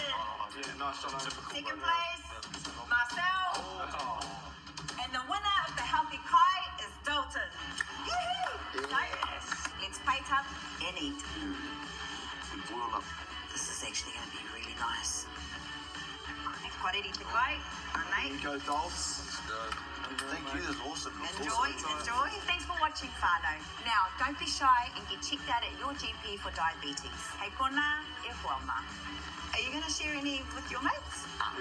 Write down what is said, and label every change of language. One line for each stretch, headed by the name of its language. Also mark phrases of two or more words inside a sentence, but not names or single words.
English: Yeah, nice, Jonathan. Second place, Marcel. And the winner of the Healthy Kai is Dalton. Yee-hoo! Yes. Let's plate up and eat. This is actually going to be really nice.
Māori: Ko rere te kai, Anei.
English: Go Dolphs. Thank you, that's awesome. Enjoy. Thanks for watching, whānau. Now, don't be shy and get checked out at your GP for diabetes.
Māori: Hei kona e huama.
English: Are you going to share any with your mates? Yeah,